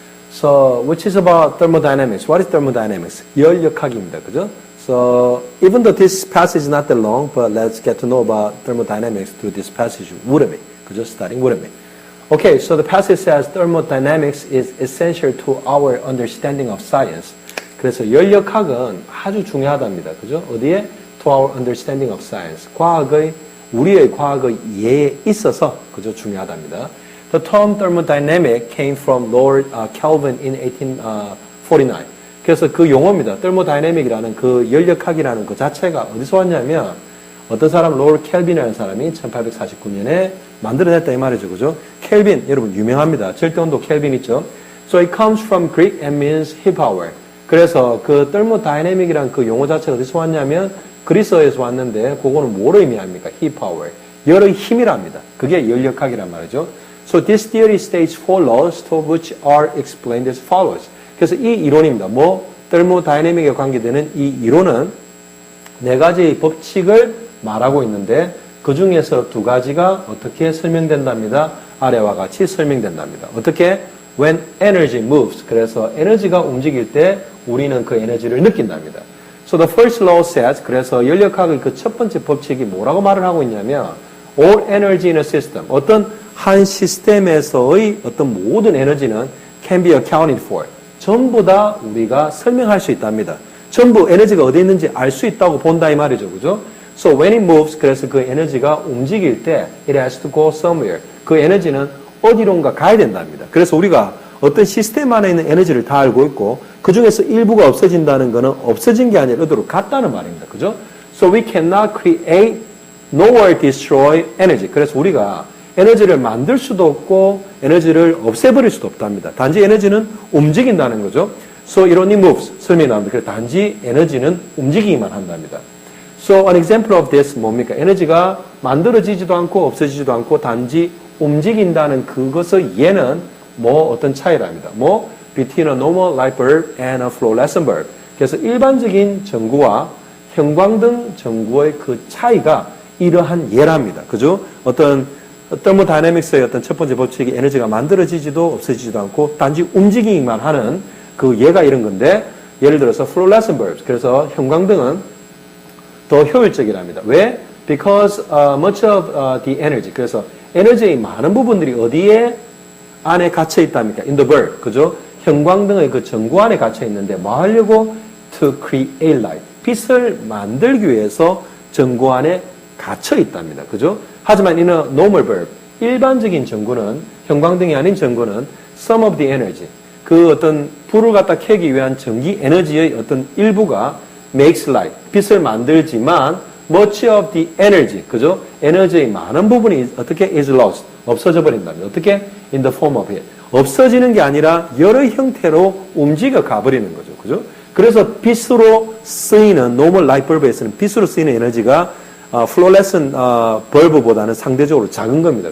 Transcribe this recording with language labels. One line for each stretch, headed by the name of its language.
English: So, which is about thermodynamics. What is thermodynamics?
Korean: 열역학입니다, 그죠?
English: So, even though this passage is not that long, but let's get to know about thermodynamics through this passage with me,
Korean: 그죠?
English: Starting with me. Okay, so the passage says thermodynamics is essential to our understanding of science.
Korean: 그래서 열역학은 아주 중요하답니다. 그죠? 어디에?
English: To our understanding of science.
Korean: 우리의 과학의 이해에 있어서, 그죠? 중요하답니다.
English: The term thermodynamic came from Lord Kelvin in 1849.
Korean: 그래서 그 용어입니다. thermodynamic이라는 그 열역학이라는 그 자체가 어디서 왔냐면, 어떤 사람, Lord Kelvin이라는 사람이 1849년에 만들어냈다 이 말이죠. 그죠? 켈빈, 여러분 유명합니다. 절대온도 켈빈 있죠?
English: So it comes from Greek and means heat power.
Korean: 그래서 그 thermodynamic이라는 그 용어 자체가 어디서 왔냐면 그리스어에서 왔는데 그거는 뭐로 의미합니까?
English: heat power.
Korean: 열의 힘이랍니다. 그게 열역학이란 말이죠.
English: So this theory states four laws to which are explained as follows.
Korean: 그래서 이 이론입니다. thermodynamic에 관계되는 이 이론은 네 가지 법칙을 말하고 있는데 그 중에서 두 가지가 어떻게 설명된답니다. 아래와 같이 설명된답니다. 어떻게?
English: When energy moves.
Korean: 그래서 에너지가 움직일 때 우리는 그 에너지를 느낀답니다.
English: So the first law says,
Korean: 그래서 열역학의 그 첫 번째 법칙이 뭐라고 말을 하고 있냐면
English: all energy in a system.
Korean: 어떤 한 시스템에서의 어떤 모든 에너지는
English: can be accounted for.
Korean: 전부 다 우리가 설명할 수 있답니다. 전부 에너지가 어디에 있는지 알 수 있다고 본다 이 말이죠. 그죠?
English: So when it moves,
Korean: 그래서 그 에너지가 움직일 때
English: it has to go somewhere.
Korean: 그 에너지는 어디론가 가야 된답니다. 그래서 우리가 어떤 시스템 안에 있는 에너지를 다 알고 있고 그 중에서 일부가 없어진다는 것은 없어진 게 아니라 어디로 갔다는 말입니다. 그죠?
English: So we cannot create nor destroy energy.
Korean: 그래서 우리가 에너지를 만들 수도 없고 에너지를 없애버릴 수도 없답니다. 단지 에너지는 움직인다는 거죠.
English: So it only moves.
Korean: 설명이 나옵니다. 그래서 단지 에너지는 움직이기만 한답니다.
English: So an example of this
Korean: 뭡니까? 에너지가 만들어지지도 않고 없어지지도 않고 단지 움직인다는 그것의 얘는 어떤 차이랍니다.
English: between a normal light bulb and a fluorescent bulb.
Korean: 그래서 일반적인 전구와 형광등 전구의 그 차이가 이러한 예랍니다. 그죠? 어떤 thermodynamics의 어떤 첫 번째 법칙이 에너지가 만들어지지도 없어지지도 않고 단지 움직이기만 하는 그 예가 이런 건데 예를 들어서 fluorescent bulbs. 그래서 형광등은 더 효율적이랍니다. 왜?
English: Because much of the energy.
Korean: 그래서 에너지의 많은 부분들이 어디에 안에 갇혀 있답니까?
English: In the bulb.
Korean: 그죠? 형광등의 그 전구 안에 갇혀 있는데 뭐 하려고?
English: To create light.
Korean: 빛을 만들기 위해서 전구 안에 갇혀 있답니다. 그죠? 하지만
English: in a normal bulb.
Korean: 일반적인 전구는, 형광등이 아닌 전구는
English: some of the energy.
Korean: 그 어떤 불을 갖다 켜기 위한 전기 에너지의 어떤 일부가
English: makes light.
Korean: 빛을 만들지만
English: much of the energy,
Korean: 그죠? 에너지의 많은 부분이 어떻게
English: is lost,
Korean: 없어져 버린답니다. 어떻게?
English: In the form of heat.
Korean: 없어지는 게 아니라 여러 형태로 움직여 가버리는 거죠. 그죠? 그래서 빛으로 쓰이는, normal light bulb에서는 빛으로 쓰이는 에너지가 fluorescent bulb보다는 상대적으로 작은 겁니다.